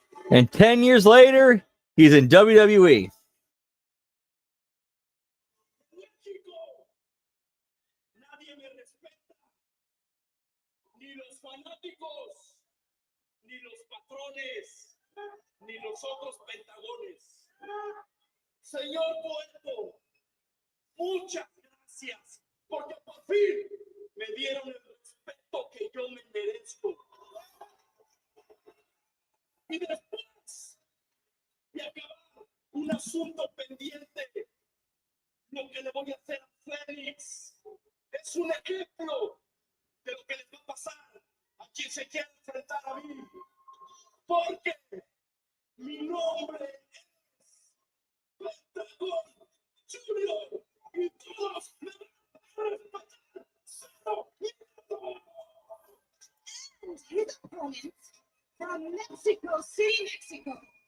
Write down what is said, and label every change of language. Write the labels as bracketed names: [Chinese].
[English] And 10 years later, he's in WWE. [Spanish] México, nadie me respeta, ni los fanáticos, ni los patrones, ni los otros pentagones. Señor Puerto, muchas gracias, porque por fin me dieron el respeto que yo me merezco. Y después de acabar un asunto pendiente, lo que le voy a hacer a Félix es un ejemplo de lo que les va a pasar a quien se quiera enfrentar a mí. Porque mi nombre es Pentagon Junior y todos me van a respetar. Solo [English] And his opponent from Mexico City, Mexico.